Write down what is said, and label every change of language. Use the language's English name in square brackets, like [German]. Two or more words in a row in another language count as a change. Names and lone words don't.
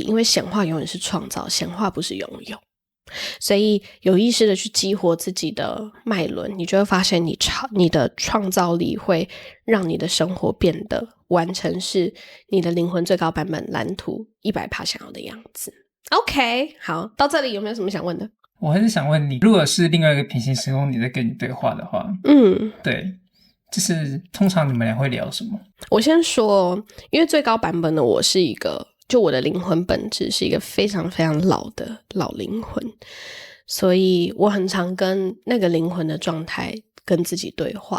[Chinese] 因為顯化永遠是創造，顯化不是擁有。所以有意識的去激活自己的脈輪，你就會發現你的創造力會讓你的生活變得完成是你的靈魂最高版本藍圖 100% 想要的樣子。OK， 好，到這裡有沒有什麼想問的？我還是想問你，如果是另外一個平行時空你在跟你對話的話，對，就是通常你們倆会聊什麼？我先說，因為最高版本的我是一个，就我的灵魂本質是一個非常非常老的老靈魂，所以我很常跟那個靈魂的狀態跟自己對話。